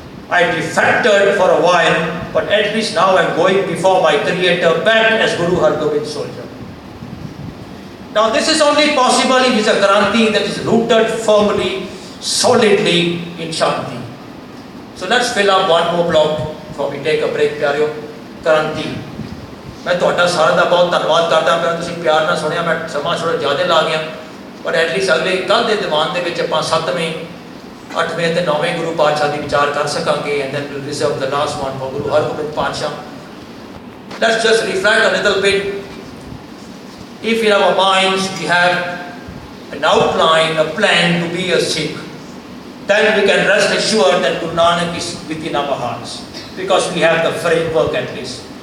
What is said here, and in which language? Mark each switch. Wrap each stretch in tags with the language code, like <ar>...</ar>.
<en>I defected for a while, but at least now I'm going before my Creator back as Guru Hargobind's soldier. Now this is only possible if it's a Kranti that is rooted firmly, solidly in Shanti. So let's fill up one more block before we take a break, प्यारियों. Kranti.</en> <pa>मैं ਤੁਹਾਡਾ ਸਾਰਿਆਂ ਦਾ ਬਹੁਤ ਧੰਨਵਾਦ ਕਰਦਾ ਹਾਂ, ਤੁਸੀਂ ਪਿਆਰ ਨਾਲ ਸੁਣਿਆ. ਮੈਂ ਸਮਾਂ ਥੋੜਾ ਜ਼ਿਆਦਾ ਲਾ ਗਿਆ, ਪਰ ਐਟਲੀਸਟ ਅਗਲੇ ਕੱਲ ਦੇ ਦੀਵਾਨ ਦੇ ਵਿੱਚ ਆਪਾਂ 7ਵੇਂ 8ਵੇਂ ਤੇ 9ਵੇਂ ਗੁਰੂ ਪਾਤਸ਼ਾਹ ਦੀ ਵਿਚਾਰ ਕਰ ਸਕਾਂਗੇ.</pa> <en>And then we'll reserve the last one for Guru Hargobind Pasha. Let's just reflect a little bit. If in our minds we have an outline, a plan to be a Sikh, then we can rest assured that Guru Nanak is within our hearts, because we have the framework at least.</en>